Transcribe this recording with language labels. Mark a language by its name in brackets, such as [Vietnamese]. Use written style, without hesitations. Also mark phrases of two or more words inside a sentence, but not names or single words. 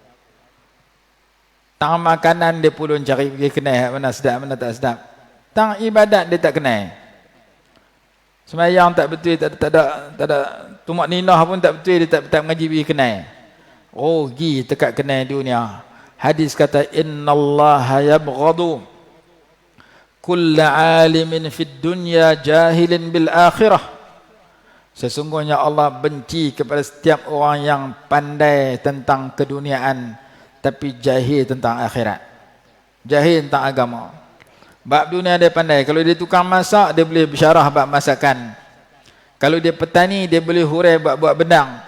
[Malay] Tang makanan dia pulun cari pergi kenal mana sedap, mana tak sedap. Tang ibadat dia tak kenal. Semayang tak betul, tak ada tumak ninah pun tak betul, dia tak mengaji pergi kenal. Oh, pergi dekat kenal dunia. Hadis kata [Arabic] إن الله يبغض كل عالم في الدنيا جاهل بالآخرة. [Malay] Sesungguhnya Allah benci kepada setiap orang yang pandai tentang keduniaan tapi jahil tentang akhirat. Jahil tentang agama. Bab dunia dia pandai. Kalau dia tukang masak, dia boleh bersyarah bab masakan. Kalau dia petani, dia boleh hurai bab buat bedang.